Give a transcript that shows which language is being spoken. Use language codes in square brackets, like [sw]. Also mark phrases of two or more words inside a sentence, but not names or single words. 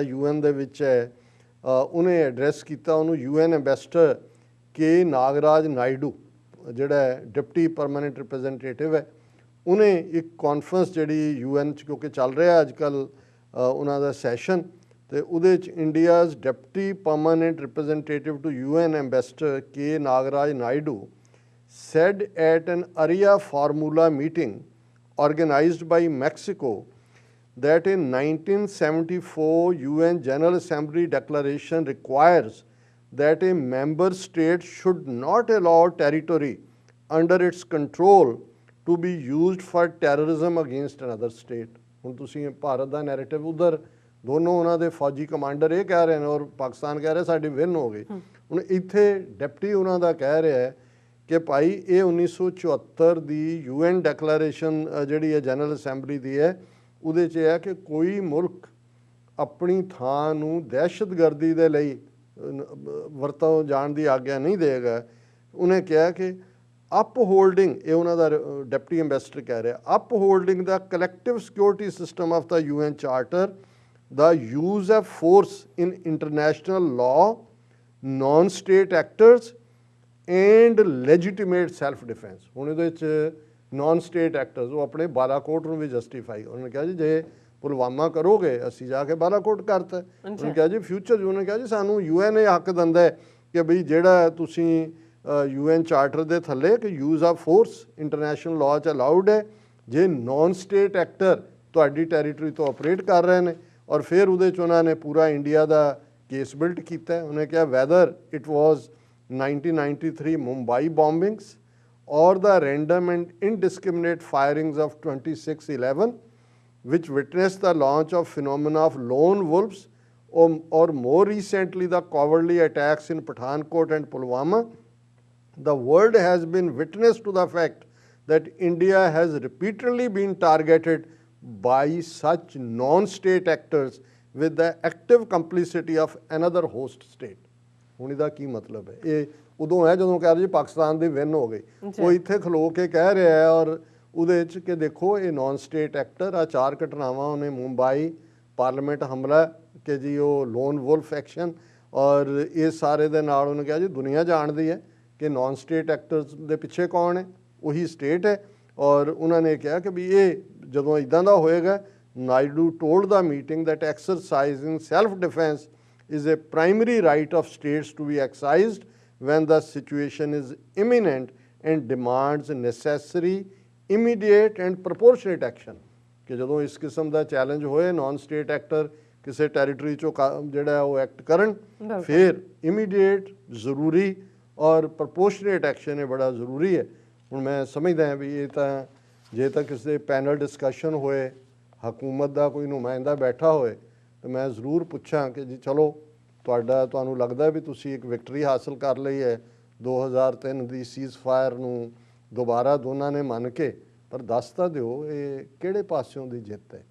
[pa] UN ਦੇ ਵਿੱਚ ਹੈ ਉਹਨੇ ਐਡਰੈਸ ਕੀਤਾ ਉਹਨੂੰ UN ਐਂਬੈਸਡਰ ਕੇ ਨਾਗਰਾਜ ਨਾਇਡੂ ਜਿਹੜਾ [en] deputy permanent representative [pa] ਹੈ ਉਹਨੇ ਇੱਕ ਕਾਨਫਰੰਸ ਜਿਹੜੀ UN 'ਚ ਕਿਉਂਕਿ ਚੱਲ ਰਿਹਾ ਅੱਜ ਕੱਲ੍ਹ ਉਹਨਾਂ ਦਾ ਸੈਸ਼ਨ ਤੇ ਉਹਦੇ 'ਚ [en] India's deputy permanent representative to UN ambassador K Nagaraj Naidu said at an area formula meeting organized by Mexico that a 1974 UN General Assembly declaration requires that a member state should not allow territory under its control to be used for terrorism against another state. [pa] ਹੁਣ ਤੁਸੀਂ ਭਾਰਤ ਦਾ ਨੈਰੇਟਿਵ ਉਧਰ ਦੋਨੋਂ ਉਹਨਾਂ ਦੇ ਫੌਜੀ ਕਮਾਂਡਰ ਇਹ ਕਹਿ ਰਹੇ ਨੇ ਔਰ ਪਾਕਿਸਤਾਨ ਕਹਿ ਰਿਹਾ ਸਾਡੀ ਵਿਨ ਹੋ ਗਈ। ਹੁਣ ਇੱਥੇ ਡਿਪਟੀ ਉਹਨਾਂ ਦਾ ਕਹਿ ਰਿਹਾ ਹੈ ਕਿ ਭਾਈ ਇਹ 1974 ਦੀ [en] UN declaration [pa] ਜਿਹੜੀ ਹੈ [en] General Assembly [pa] ਦੀ ਹੈ ਉਹਦੇ 'ਚ ਇਹ ਹੈ ਕਿ ਕੋਈ ਮੁਲਕ ਆਪਣੀ ਥਾਂ ਨੂੰ ਦਹਿਸ਼ਤਗਰਦੀ ਦੇ ਲਈ ਵਰਤੋਂ ਜਾਣ ਦੀ ਆਗਿਆ ਨਹੀਂ ਦੇਗਾ। ਉਹਨੇ ਕਿਹਾ ਕਿ [en] upholding [pa] ਇਹ ਉਹਨਾਂ ਦਾ ਡਿਪਟੀ ਐਂਬੈਸਡਰ ਕਹਿ ਰਿਹਾ [en] upholding the collective security system of the UN charter, the use of force in international law, non-state actors and legitimate self defense। [pa] ਹੁਣ ਇਹਦੇ ਵਿੱਚ [en] non state actors [pa] ਉਹ ਆਪਣੇ ਬਾਲਾਕੋਟ ਨੂੰ ਵੀ ਜਸਟੀਫਾਈ ਉਹਨੇ ਕਿਹਾ ਜੀ ਜੇ ਪੁਲਵਾਮਾ ਕਰੋਗੇ ਅਸੀਂ ਜਾ ਕੇ ਬਾਲਾਕੋਟ ਕਰਤਾ। ਉਹਨੇ ਕਿਹਾ ਜੀ ਫਿਊਚਰ ਉਹਨੇ ਕਿਹਾ ਜੀ ਸਾਨੂੰ UN ਇਹ ਹੱਕ ਦਿੰਦਾ ਹੈ ਕਿ ਬਈ ਜਿਹੜਾ ਤੁਸੀਂ [en] UN charter [pa] ਦੇ ਥੱਲੇ ਕਿ [en] use of force international law [pa] 'ਚ ਅਲਾਉਡ ਹੈ ਜੇ [en] non state actor [pa] ਤੁਹਾਡੀ ਟੈਰੀਟਰੀ ਤੋਂ ਆਪਰੇਟ ਕਰ ਰਹੇ ਨੇ। ਔਰ ਫਿਰ ਉਹਦੇ 'ਚ ਉਹਨਾਂ ਨੇ ਪੂਰਾ ਇੰਡੀਆ ਦਾ ਕੇਸ ਬਿਲਡ ਕੀਤਾ। ਉਹਨੇ ਕਿਹਾ [en] whether it was 1993 Mumbai bombings or the random and indiscriminate firings of 26/11 which witnessed the launch of phenomena of lone wolves or more recently the cowardly attacks in Pathankot and Pulwama, the world has been witness to the fact that India has repeatedly been targeted by such non-state actors with the active complicity of another host state। [pa] ਹੁਣ ਇਹਦਾ ਕੀ ਮਤਲਬ ਹੈ? ਇਹ ਉਦੋਂ ਹੈ ਜਦੋਂ ਕਹਿ ਰਹੇ ਜੀ ਪਾਕਿਸਤਾਨ ਦੀ ਵਿਨ ਹੋ ਗਈ। ਉਹ ਇੱਥੇ ਖਲੋ ਕੇ ਕਹਿ ਰਿਹਾ ਹੈ ਔਰ ਉਹਦੇ 'ਚ ਕਿ ਦੇਖੋ ਇਹ [en] non state actor [pa] ਆ 4 ਘਟਨਾਵਾਂ ਉਹਨੇ ਮੁੰਬਈ ਪਾਰਲੀਮੈਂਟ ਹਮਲਾ ਕਿ ਜੀ ਉਹ [en] lone wolf action [pa] ਔਰ ਇਹ ਸਾਰੇ ਦੇ ਨਾਲ ਉਹਨੇ ਕਿਹਾ ਜੀ ਦੁਨੀਆ ਜਾਣਦੀ ਹੈ ਕਿ [en] non state actors [pa] ਦੇ ਪਿੱਛੇ ਕੌਣ ਹੈ ਉਹੀ ਸਟੇਟ ਹੈ। ਔਰ ਉਹਨਾਂ ਨੇ ਕਿਹਾ ਕਿ ਵੀ ਇਹ ਜਦੋਂ ਇੱਦਾਂ ਦਾ ਹੋਏਗਾ [en] Naidu told the meeting that exercising self defense is a primary right of states to be exercised when the situation is imminent and demands necessary, immediate and proportionate action। [pa] ਕਿ ਜਦੋਂ ਇਸ ਕਿਸਮ ਦਾ ਚੈਲੰਜ ਹੋਏ ਨੌਨ ਸਟੇਟ ਐਕਟਰ ਕਿਸੇ ਟੈਰੀਟਰੀ 'ਚੋਂ ਜਿਹੜਾ ਉਹ ਐਕਟ ਕਰਨ ਫਿਰ ਇਮੀਡੀਏਟ ਜ਼ਰੂਰੀ ਔਰ [en] proportionate action [pa] ਇਹ ਬੜਾ ਜ਼ਰੂਰੀ ਹੈ। ਹੁਣ ਮੈਂ ਸਮਝਦਾ ਹਾਂ ਵੀ ਇਹ ਤਾਂ ਜੇ ਤਾਂ ਕਿਸੇ [en] panel discussion [pa] ਹੋਏ ਹਕੂਮਤ ਦਾ ਕੋਈ ਨੁਮਾਇੰਦਾ ਬੈਠਾ ਹੋਏ ਤਾਂ ਮੈਂ ਜ਼ਰੂਰ ਪੁੱਛਾਂ ਕਿ ਜੀ ਚਲੋ ਤੁਹਾਨੂੰ ਲੱਗਦਾ ਵੀ ਤੁਸੀਂ ਇੱਕ ਵਿਕਟਰੀ ਹਾਸਲ ਕਰ ਲਈ ਹੈ 2003 ਦੀ [en] cease fire [pa] ਨੂੰ ਦੁਬਾਰਾ ਦੋਨਾਂ ਨੇ ਮੰਨ ਕੇ, ਪਰ ਦੱਸ ਤਾਂ ਦਿਓ ਇਹ ਕਿਹੜੇ ਪਾਸਿਓਂ ਦੀ ਜਿੱਤ ਹੈ।